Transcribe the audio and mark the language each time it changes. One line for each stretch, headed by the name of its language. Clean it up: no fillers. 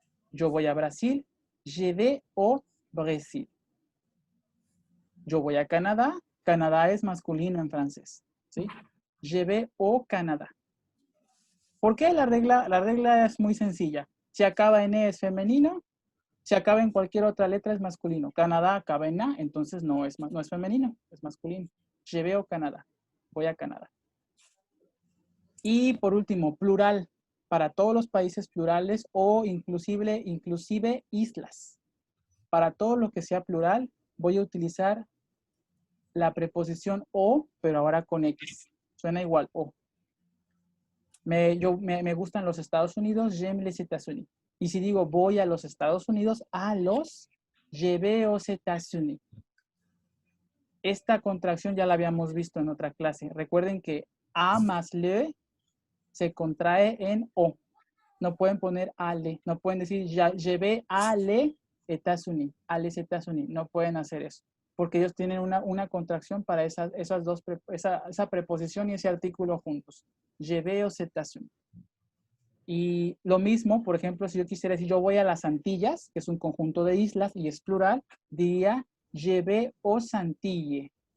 Spanish: Yo voy a Brasil.
French: Je vais au Brésil.
Spanish: Yo voy a Canadá. Canadá es masculino en francés. ¿Sí?
French: Je vais au Canada.
Spanish: ¿Por qué? La regla es muy sencilla. Si acaba en E es femenino. Si acaba en cualquier otra letra es masculino. Canadá acaba en A, entonces no es femenino, es masculino.
French: Je vais au Canada.
Spanish: Voy a Canadá. Y por último, plural. Para todos los países plurales o inclusive islas. Para todo lo que sea plural, voy a utilizar la preposición o, pero ahora con X. Suena igual, o. Me gustan los Estados Unidos,
French: j'aime les États-Unis.
Spanish: Y si digo voy a los Estados Unidos,
French: je vais aux États-Unis.
Spanish: Esta contracción ya la habíamos visto en otra clase. Recuerden que a más le se contrae en o. No pueden poner ale. No pueden decir
French: je vais à les États-Unis. A les États-Unis.
Spanish: No pueden hacer eso. Porque ellos tienen una contracción para esa preposición y ese artículo juntos.
French: Je vais aux États-Unis.
Spanish: Y lo mismo, por ejemplo, si yo quisiera decir yo voy a las Antillas, que es un conjunto de islas y es plural, diría
French: je vais aux Antilles.